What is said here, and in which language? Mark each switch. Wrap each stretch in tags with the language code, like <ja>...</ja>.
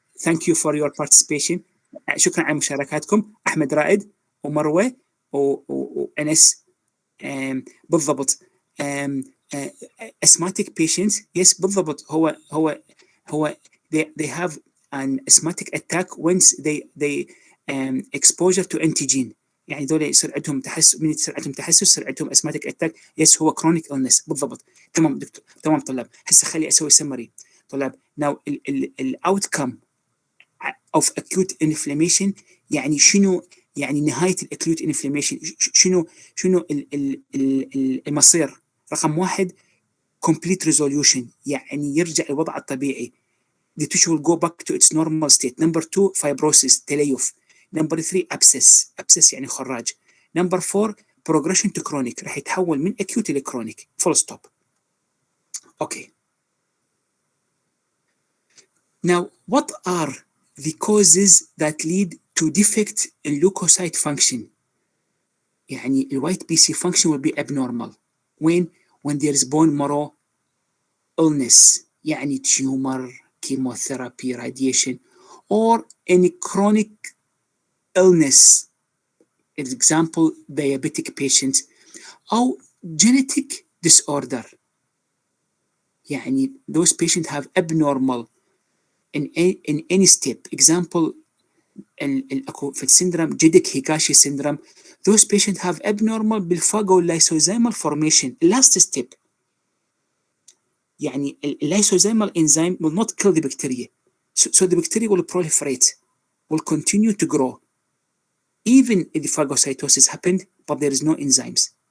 <en>Thank you for your participation.</en> <ar>شكرا على مشاركاتكم احمد رائد ومروه وانس. بالضبط.</ar> <en>asthmatic patients yes</en> <ar>بالضبط. هو</ar> <en>they have an asthmatic attack once they exposure to antigen.</en> <ar>يعني دول يصير عندهم تحسس، من يصير عندهم تحسس يصير عندهم asthmatic attack. يس هو chronic illness بالضبط. تمام دكتور. تمام طلاب. هسه خلي اسوي سمري طلاب. now ال</ar> <en>outcome of acute inflammation</en> <ar>يعني شنو؟ يعني نهاية الأكيوت انفلاميشن شنو المصير؟ رقم 1</ar> <en>complete resolution</en> <ar>يعني يرجع الوضع الطبيعي.</ar> <en>The tissue will go back to its normal state. Number 2 fibrosis تليف. Number 3 abscess يعني خراج. Number 4 progression to chronic</en> <ar>راح يتحول من</ar> <en>acute إلى chronic. full stop. Okay. Now what are the causes that lead to defect in leukocyte function؟</en> <ar>يعني الوايت بي سي</ar> <en>function will be abnormal when there is bone marrow illness يعني tumor, chemotherapy, radiation, or any chronic illness, example diabetic patient أو genetic disorder. يعني those patients have abnormal in any step.</en> <ar>example في السندروم جيدك هيكاشي syndrome.</ar> <en>those patients have abnormal بالفاجولايسوزيمال formation last step.</en> <ar>يعني اللايسوزيمال</ar> <en>enzyme will not kill the bacteria, so the bacteria will proliferate, will continue to grow even if the phagocytosis happened but there is no enzymes.</en>